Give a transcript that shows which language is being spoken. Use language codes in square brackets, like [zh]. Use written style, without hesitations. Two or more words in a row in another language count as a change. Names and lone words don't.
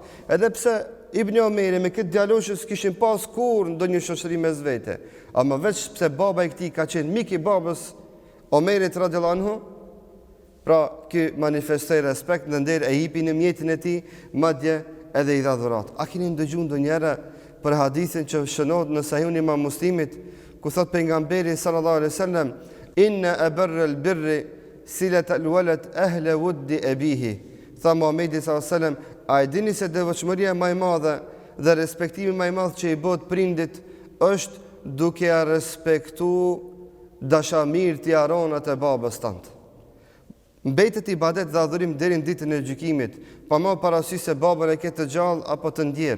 [sq] Edhe pse Ibn Omeri me këtë djalosh s'kishin pas kur ndonjë shoqëri mes vete, ama veç pse baba i këtij ka qenë mik i babës Omerit [ar] رضي الله عنه, [sq] pra ky manifestoi respekt dhe nder, e hipi në mjetin e tij, madje edhe i dha dhuratë. A keni ndëgjuar ndonjëherë për hadithin që shënohet në Sahihun e Imam Muslimit, ku thot pejgamberi [ar] صلى الله عليه وسلم: "إن أبر البر صلة الولد أهل ود أبيه." [sq] Tha Muhamedi [ar] صلى الله عليه وسلم: [sq] a e dini se devotshmëria më e madhe dhe respektimi më i madh që i bëhet prindit është duke ja respektuar dashamirët e aronat e babës tënd. Mbetet ibadet dhe adhurim deri në ditën e gjykimit, pa më parasysh se babën e ke të gjallë apo të ndjer.